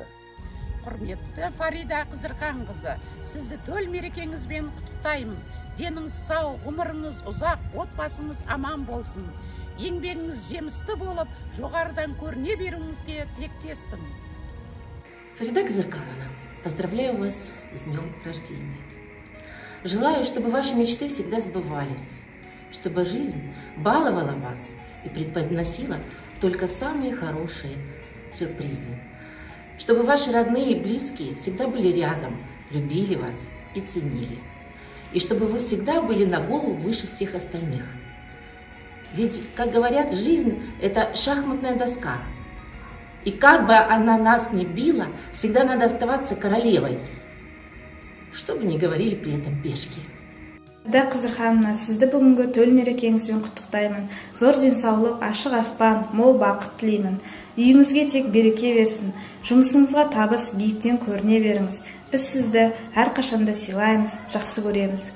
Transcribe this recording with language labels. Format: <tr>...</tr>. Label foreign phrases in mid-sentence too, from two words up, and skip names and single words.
<kk>Құрметті Фарида Қызырханқызы, сізді төл мерекеңізбен құттықтаймын. Деніңіз сау, ғұмырыңыз ұзақ, отбасыңыз аман болсын. Еңбегіңіз жемісті болып, жоғарыдан көріне беруіңізге тілектеспін.</kk> <ru>Фарида Казырхановна, поздравляю вас с днем рождения. Желаю, чтобы ваши мечты всегда сбывались, чтобы жизнь баловала вас и преподносила только самые хорошие сюрпризы, чтобы ваши родные и близкие всегда были рядом, любили вас и ценили, и чтобы вы всегда были на голову выше всех остальных. Ведь, как говорят, жизнь – это шахматная доска. И как бы она нас ни била, всегда надо оставаться королевой, что бы ни говорили при этом пешки.</ru> <kk>Фарида Қызырхановна, сізді бүгінгі төл мерекеңізбен құттықтаймын. Зор денсаулық, ашық аспан, мол бақыт тілеймін. Үйіңізге тек береке берсін. Жұмысыңызға табыс, биіктен көріне беріңіз. Біз сізді әрқашанда сыйлаймыз, жақсы көреміз.</kk>